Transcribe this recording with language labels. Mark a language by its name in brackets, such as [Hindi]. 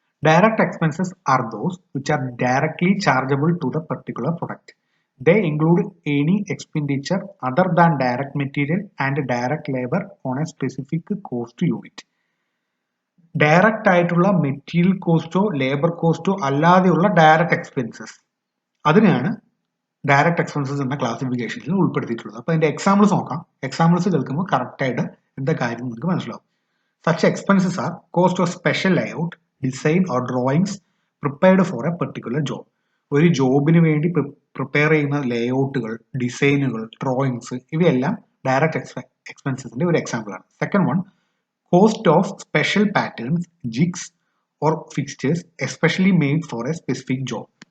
[English] Direct expenses are those which are directly chargeable to the particular product. They include any expenditure other than direct material and direct labor on a specific cost unit. [Malayalam] Direct ആയിട്ടുള്ള material കോസ്റ്റോ labour കോസ്റ്റോ അല്ലാതെയുള്ള direct expenses, അതിനെയാണ് direct expenses എന്ന ക്ലാസിഫിക്കേഷനിൽ ഉൾപ്പെടുത്തിയിട്ടുള്ളത്. അപ്പോൾ അതിന്റെ examples നോക്കാം. Examples കേൾക്കുമ്പോൾ കറക്റ്റായിട്ട് എന്താ കാര്യം നിങ്ങൾക്ക് മനസ്സിലാവും. [English] Such expenses are cost of special layout, design or drawings prepared for a particular job. [Malayalam] ഒരു ജോബിന് വേണ്ടി പ്രിപ്പയർ ചെയ്യുന്ന ലേഔട്ടുകൾ, ഡിസൈനുകൾ, ഡ്രോയിങ്സ് ഇവയെല്ലാം ഡയറക്റ്റ് എക്സ്പെൻസസിന്റെ ഒരു എക്സാമ്പിൾ ആണ്. [English] Second one, cost of special patterns, jigs or fixtures especially made for a specific job.